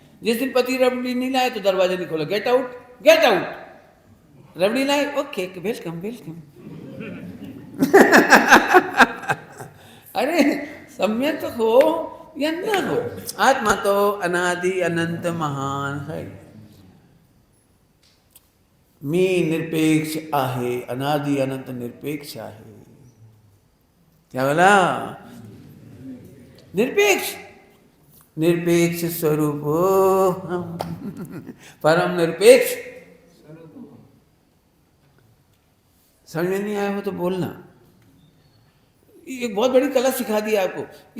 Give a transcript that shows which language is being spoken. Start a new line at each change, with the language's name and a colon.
Hindi: जिस दिन पति रबड़ी नहीं लाया तो दरवाजा नहीं खोला,
English: Get out get out.
Hindi: रबड़ी लाए,
English: Okay welcome welcome.
Hindi: अरे सम्यक तो हो या ना हो, आत्मा तो अनादि अनंत महान है।
Marathi: मी निरपेक्ष आहे, अनादि अनंत निरपेक्ष आहे।
Hindi: क्या बोला? निरपेक्ष, निरपेक्ष स्वरूप हम, परम निरपेक्ष। समझ में नहीं आया हो तो बोलना। एक बहुत बड़ी कला सिखा दी आपको।